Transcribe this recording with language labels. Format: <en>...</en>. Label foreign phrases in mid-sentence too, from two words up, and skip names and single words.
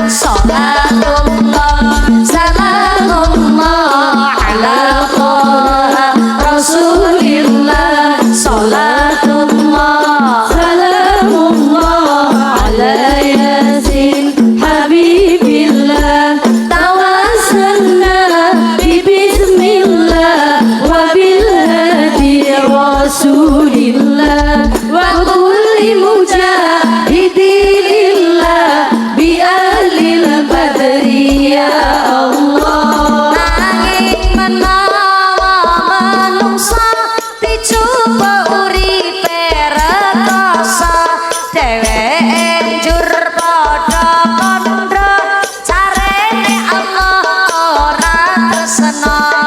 <ar>صلاة الله سلام الله على طه رسول الله. صلاة الله سلام الله على يس حبيب الله. توسلنا ببسم الله وبالهادي رسول الله وكل مجاهد لله بأهل البدر يا الله.</ar> <jv>Nanging menawa manungsa dicoba uripe rekoso, dheweke njur padha kandha, carane Allah ora tresna.</jv>